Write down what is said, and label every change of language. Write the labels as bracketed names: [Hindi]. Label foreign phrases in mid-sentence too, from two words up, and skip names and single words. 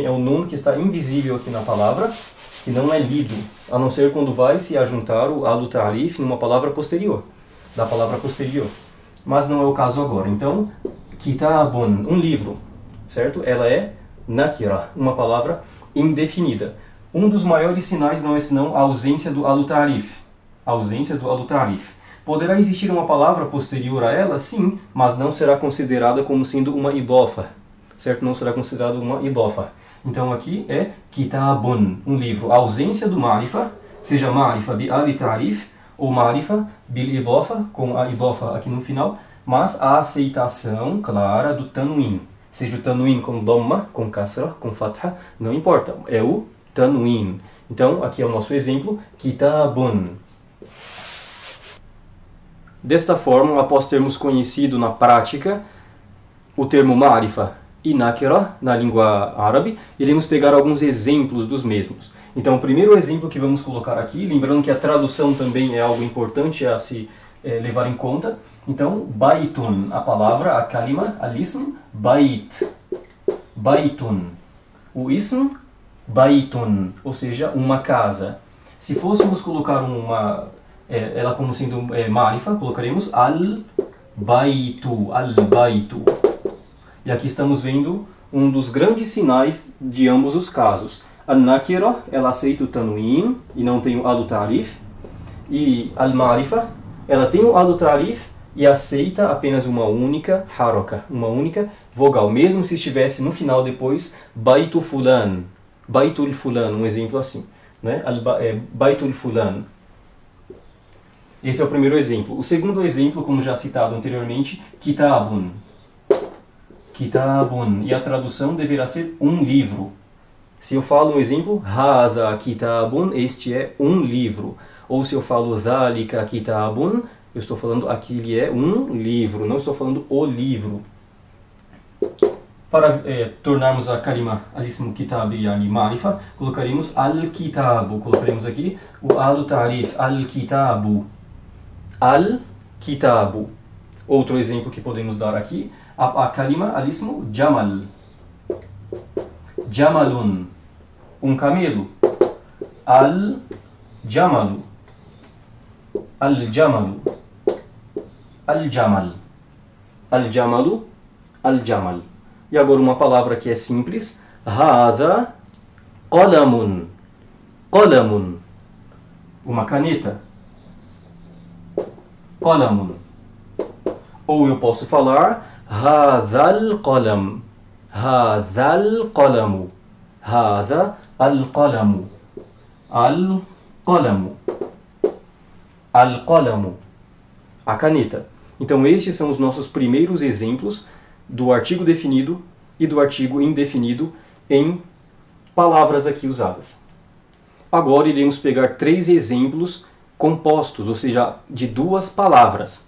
[Portuguese] É o nun que está invisível aqui na palavra, que não é lido, a não ser quando vai se ajuntar o alu-ta'rif numa palavra posterior, da palavra posterior. Mas não é o caso agora. Então, kitabun, um livro, certo? Ela é nakira, uma palavra indefinida. Um dos maiores sinais não é senão a ausência do alu-ta'rif. a ausência do al-ta'rif. Poderá existir uma palavra posterior a ela? Sim, mas não será considerada como sendo uma idofa, certo? Não será considerada uma idofa. Então aqui é kitabun, um livro. A ausência do ma'rifa, seja [Arabic] معرفة بالتعريف [Portuguese] ou [Arabic] معرفة بالإضافة, [Portuguese] com a idofa aqui no final, mas a aceitação clara do tanwin. Seja o tanwin com dhamma, com kasra, com fatha, não importa, é o tanwin. Então aqui é o nosso exemplo, kitabun. Desta forma, após termos conhecido na prática o termo ma'rifa e nakira na língua árabe, iremos pegar alguns exemplos dos mesmos. Então, o primeiro exemplo que vamos colocar aqui, lembrando que a tradução também é algo importante a se levar em conta. Então, baitun, a palavra, a kalima, [Arabic] الاسم، بيت، بيتٌ. [Portuguese] O [Arabic] اسم، بيتٌ, [Portuguese] ou seja, uma casa. Se fôssemos colocar ela como sendo ma'rifa, colocaremos al-baitu, al-baitu. E aqui estamos vendo um dos grandes sinais de ambos os casos. Al-nakira, ela aceita o tanwin e não tem o al-ta'rif. E al-ma'rifa, ela tem o al-ta'rif e aceita apenas uma única haraka, uma única vogal, mesmo se estivesse no final depois [Arabic] بيتُ فلان، بيتُ فلان, [Portuguese] um exemplo assim, né? [Arabic] بيتُ فلان. [Portuguese] Esse é o primeiro exemplo. O segundo exemplo, como já citado anteriormente, kitabun. Kitabun. E a tradução deverá ser um livro. Se eu falo um exemplo, [Arabic] هذا كتابٌ, [Portuguese] este é um livro. Ou se eu falo [Arabic] ذلك كتابٌ, [Portuguese] eu estou falando aquele é um livro, não estou falando o livro. Para tornarmos a [Arabic] كلمة الاسم كتاب يعني معرفة, [Portuguese] colocaremos al-kitabu. Colocaremos aqui o al-ta'rif, al-kitabu. Al-kitabu. Outro exemplo que podemos dar aqui, a [Arabic] كلمة الاسم جمل. [Portuguese] Jamalun. Um camelo. [Arabic] الجملُ. الجملُ. الجمل. الجملُ. [Portuguese] Al-jamal. E agora uma palavra que é simples. [Arabic] هذا قلمٌ. قلمٌ. [Portuguese] Uma caneta. Qalamun. Ou eu posso falar [Arabic] هذا القلم. هذا القلمُ. هذا القلمُ. القلمُ. القلمُ. [Portuguese] A caneta. Então estes são os nossos primeiros exemplos do artigo definido e do artigo indefinido em palavras aqui usadas. Agora iremos pegar 3 exemplos compostos, ou seja, de 2 palavras.